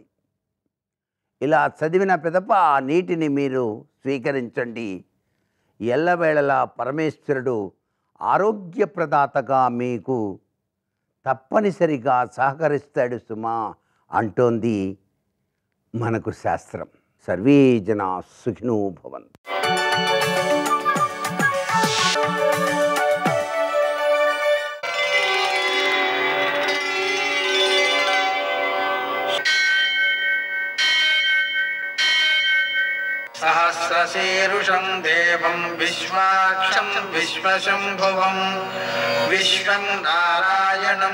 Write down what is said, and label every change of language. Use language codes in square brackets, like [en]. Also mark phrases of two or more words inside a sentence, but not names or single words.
[te] ఇలా చదివిన పిదప ఆ నీటిని మీరు స్వీకరించండి. ఎల్లవేళలా పరమేశ్వరుడు ఆరోగ్యప్రదాతగా మీకు తప్పనిసరిగా సహకరిస్తాడు సుమా అంటోంది మనకు శాస్త్రం. [sa] సర్వే జనా సుఖినో భవంతు. सहस्रशीर्षं देवं विश्वाक्षं विश्वशम्भुवं विश्वं नारायणं